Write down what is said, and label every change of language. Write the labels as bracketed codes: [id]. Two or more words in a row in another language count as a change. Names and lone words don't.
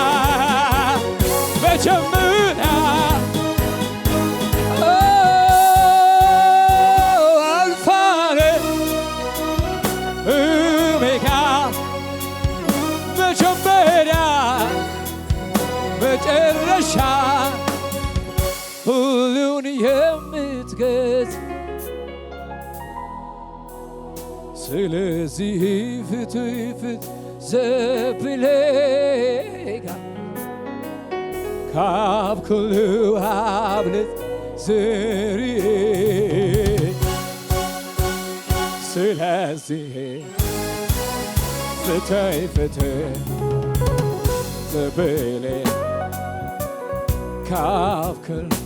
[am] መጀመሪያ አልፋነ ኦሜጋ መጀመሪያ መጨረሻ ሁሉን የምትገዝ ስለዚህ ፍትፍት [ti] ዘብሌጋ ካብ ኩሉ አብልጥ ዝርዬ ስለዚህ ፍትይ ፍትይ ዘብሌ ካብ ኩሉ